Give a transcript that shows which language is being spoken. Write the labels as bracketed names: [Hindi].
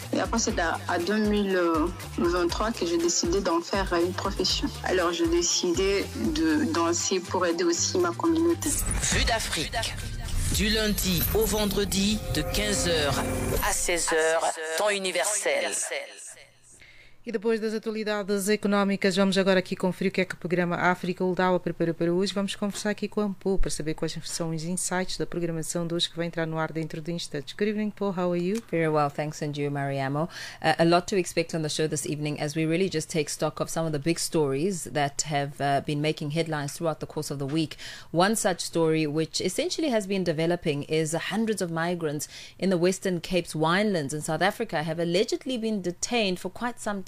[French] Et après, c'est à 2023 que j'ai décidé d'en faire une profession. Alors, j'ai décidé de danser pour aider aussi ma communauté. Vue d'Afrique, du lundi au vendredi de 15h à 16h, temps universel. [Portuguese] E depois das atualidades económicas, vamos agora aqui conferir o que é que o programa África Uldala preparou para hoje. Vamos conversar aqui com a Ampu para saber quais são os insights da programação de hoje que vai entrar no ar dentro de instantes. [English] Good evening, Paul. How are you? Very well. Thanks, and you, Mariamo. A lot to expect on the show this evening as we really just take stock of some of the big stories that have been making headlines throughout the course of the week. One such story which essentially has been developing is hundreds of migrants in the Western Cape's winelands in South Africa have allegedly been detained for quite some